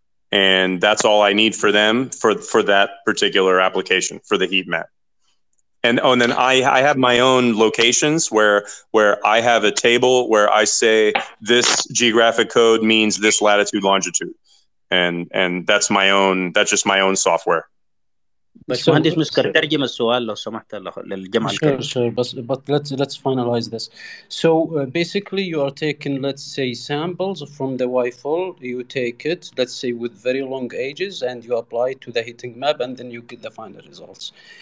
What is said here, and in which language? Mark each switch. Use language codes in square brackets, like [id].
[en] And that's all I need for them for that particular application, for the heat map. And then I have my own locations where I have a table where I say this geographic code means this latitude, longitude. And that's just my own software. [ar] باشمهندس مسكر ترجم السؤال لو سمحت للجمع الكريم. [en] Sure. But let's finalize this. So basically, you are taking, let's say, samples from the YFOL. You take it, let's say, with very long ages, and you apply it to the heating map, and then you get the final results.